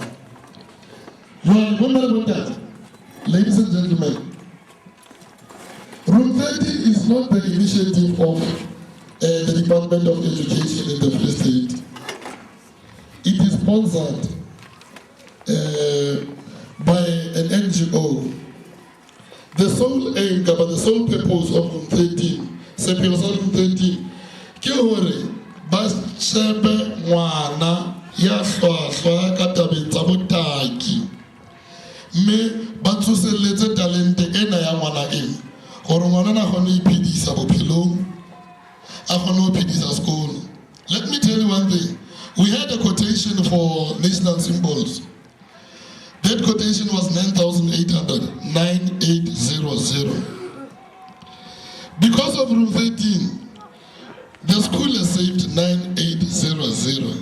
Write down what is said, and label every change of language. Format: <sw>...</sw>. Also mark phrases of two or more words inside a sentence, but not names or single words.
<en>You are remember about that? Ladies and gentlemen, room 30 is not the initiative of the Department of Education in the Free State. It is sponsored by an NGO. The sole aim, the sole purpose of room 13, room 13,</en> <st>ke hore ba shebe ngwana ya hlwahlwa ka tabeng tsa botaki, mme ba tsoselletse talente ena ya ngwana ena gore ngwana na kgone ho iphedisa bophelong, a kgone ho phedisa sekolo.</st> <en>Let me tell you one thing. We had a quotation for national symbols. That quotation was 9,800, 9800. Because of room 13, the school has saved 9800.</en>